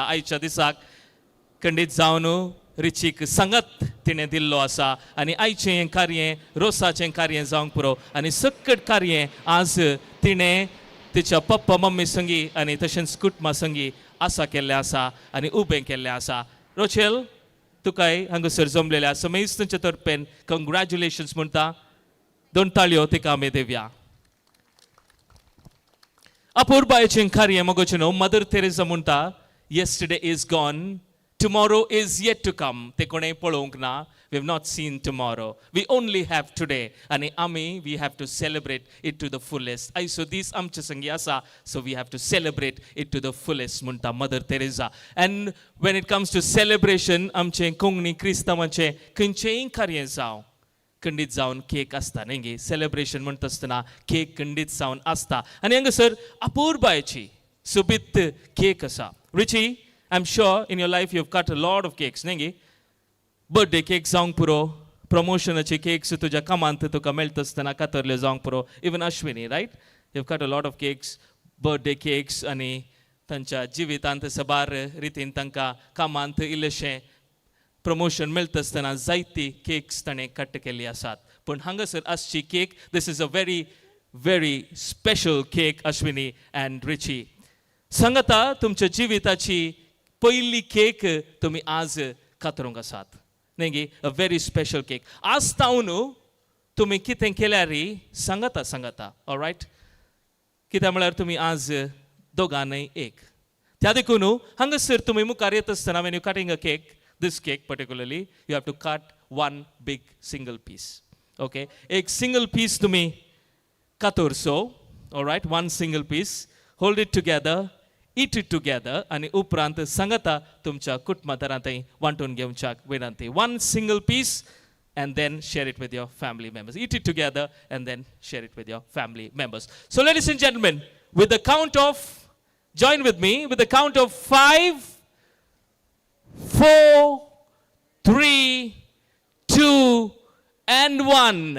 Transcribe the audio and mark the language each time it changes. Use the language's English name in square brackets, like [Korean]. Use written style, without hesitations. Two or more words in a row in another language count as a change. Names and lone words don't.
[Konkani] आयच्या दिसाक खंडीत जावन रिचीक सांगत तिणें दिल्लो आसा आनी आयचें हें कार्य रोसाचें कार्य जावंक पुरो आनी सक्कट कार्य आज तिणें तिच्या पप्पा मम्मी संगी आनी तशेंच कुटुंबा संगी आसा केल्लें आसा आनी उबें केल्लें आसा. रोचेल तुकाय हांगासर जमलेल्या समेस्तच्या तर्फेन कंग्रॅच्युलेशन्स म्हणटा. 2 ताळयो तिका आमी दिवया. अपूर्बायेचें कार्य मोगाचें न्हू मदर तेरेसा म्हणटा [English] yesterday is gone tomorrow is yet to come. [Konkani] ते कोणें पळोवंक ना. [English] We have not seen tomorrow. We only have today. [Konkani] आनी आमी [English] we have to celebrate it to the fullest. [Konkani] आयचो दीस आमचे संगी आसा [English] so we have to celebrate it to the fullest म्हणटा मदर तेरेसा. And when it comes to celebration [Konkani] आमचें कोंकणी क्रिस्तांवांचें खंयचेंय कार्य जावं खंडीत जावन केक आसता न्ही. सेलिब्रेशन म्हणटा आसतना केक खंडीत जावन आसता आनी हांगासर अपूर्बायेची सोबीत केक आसा. [English] रिची I'm sure in your life you've cut a lot of cakes, [Konkani] न्ही. [English] birthday cake [Konkani] जावंक पुरो प्रमोशनाचे केक्स तुज्या कामांत तुका मेळटा आसतना कातरल्यो जावंक पुरो. [English] even Ashwini right you've cut a lot of cakes, birthday cakes [Konkani] आनी तांच्या जिवितांत सबार रितीन तांकां कामांत इल्लेशें प्रमोशन मेळटा आसतना जायती केक्स ताणें कट केल्ली आसात. पूण हांगासर आसची केक [English] this is a very very special cake Ashwini and Richie. [Konkani] सांगाता तुमच्या जिविताची पयली केक तुमी आज कातरूंक आसात न्ही. [English] a very special cake. [Konkani] आज तावन तुमी कितें केल्यार सांगाता ऑलरायट. कित्याक म्हळ्यार तुमी आज दोगांनय एक. त्या देखून हांगासर तुमी मुखार येता आसतना [English] when you cutting a cake this cake particularly you have to cut one big single piece. Okay, एक single piece [Konkani] tumi katorso, [English] all right, one single piece, hold it together, eat it together [Konkani] आणि उपरांत सांगता तुमच्या कुटुंबांतरांतय वांटून घेवच्याक विनंती. [English] One single piece and then share it with your family members. Eat it together and then share it with your family members. So ladies and gentlemen, with the count of, join with me, with the count of 5, 4, 3, 2, and 1.